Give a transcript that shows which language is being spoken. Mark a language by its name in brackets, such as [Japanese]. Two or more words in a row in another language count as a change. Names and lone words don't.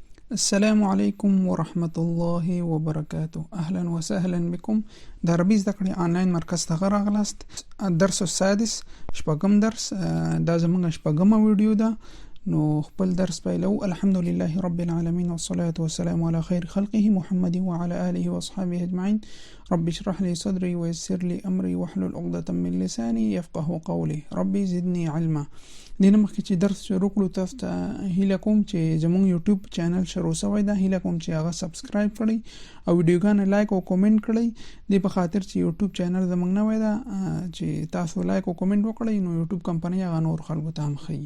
[Arabic] السلام عليكم ورحمة الله وبركاته. أهلا وسهلا بكم. [Pashto] د عربي زده کړې آنلاین مرکز ته راغلاست. [Arabic] الدرس السادس [Pashto] شپږم درس، دا زموږ شپږمه ویډیو ده. نو خپل درس پیلو. [Arabic] الحمد لله رب العالمين والصلاة والسلام على خير خلقه محمد وعلى آله وأصحابه أجمعين. رب اشرح لي صدري ويسر لي أمري واحلل عقدة من لساني يفقه قولي ربي زدني علما. [Pashto] دینه مخکې چې درس شروع کړو تاسو ته هیله کوم چې زموږ یوټیوب چینل شروع شوی ده، هیله کوم چې هغه سبسکرایب کړئ او ویډیوګانې لایک او کومنټ کړئ. د په خاطر چې یوټیوب چینل زموږ نوی ده، چې تاسو لایک او کومنټ وکړئ نو یوټیوب کمپنۍ هغه نور خلکو ته هم ښیي.